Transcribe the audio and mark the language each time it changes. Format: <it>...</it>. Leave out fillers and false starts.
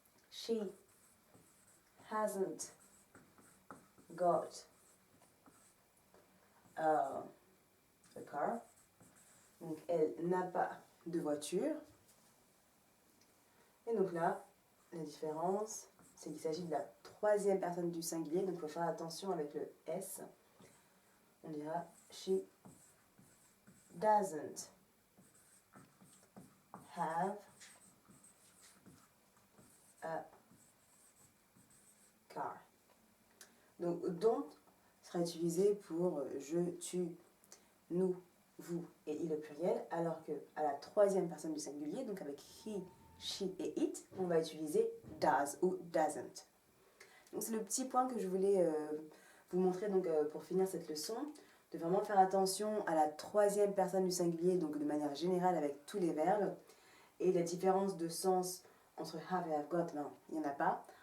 <en>She hasn't got a car.</en> <fr>Donc elle n'a pas de voiture. Et donc là, la différence, c'est qu'il s'agit de la troisième personne du singulier, donc il faut faire attention avec le S. On dira</fr> <en>she doesn't have a car.</en> <fr>Donc don't sera utilisé pour je, tu, nous, vous et il au pluriel, alors que à la troisième personne du singulier, donc avec he, she et it, on va utiliser does ou doesn't. Donc c'est le petit point que je voulais vous montrer donc, pour finir cette leçon, de vraiment faire attention à la troisième personne du singulier, donc de manière générale avec tous les verbes, et la différence de sens entre have et have got, ben, il n'y en a pas.</fr>